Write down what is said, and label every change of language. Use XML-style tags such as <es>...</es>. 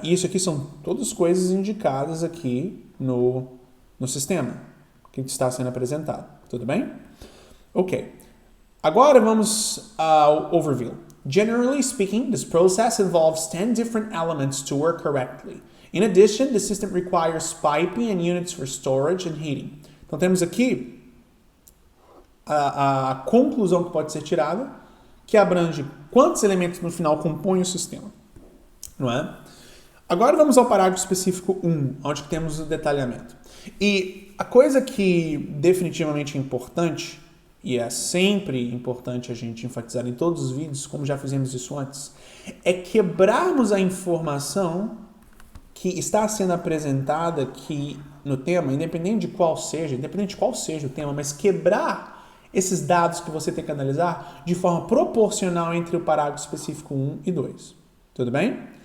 <pt>E isso aqui são todas coisas indicadas aqui no sistema que está sendo apresentado. Tudo bem? Ok. Agora vamos ao overview.</pt> <en>Generally speaking, this process involves 10 different elements to work correctly. In addition, the system requires piping and units for storage and heating.</en> <pt>Então temos aqui a conclusão que pode ser tirada, que abrange quantos elementos no final compõem o sistema. Não é? Agora vamos ao parágrafo específico 1, onde temos o detalhamento. E a coisa que definitivamente é importante, e é sempre importante a gente enfatizar em todos os vídeos, como já fizemos isso antes, é quebrarmos a informação que está sendo apresentada aqui no tema, independente de qual seja o tema, mas quebrar esses dados que você tem que analisar de forma proporcional entre o parágrafo específico 1 e 2. Tudo bem?</pt>